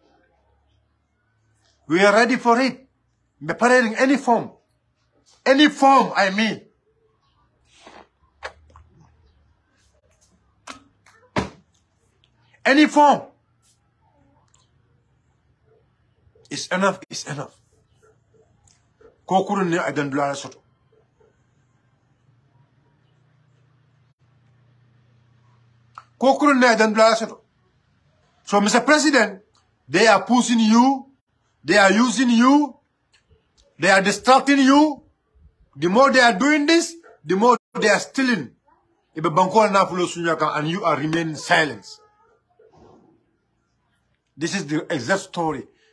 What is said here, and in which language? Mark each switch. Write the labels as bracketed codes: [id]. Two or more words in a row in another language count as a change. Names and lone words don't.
[en] We are ready for it. Preparing any form. Any form, I mean. Any form. It's enough, it's enough. [man] Kokurun ne adan dula soto. Kokurun ne adan dula soto. [en] So, Mr. President, they are pushing you, they are using you, they are distracting you. The more they are doing this, the more they are stealing. And you are remaining silent. This is the exact story.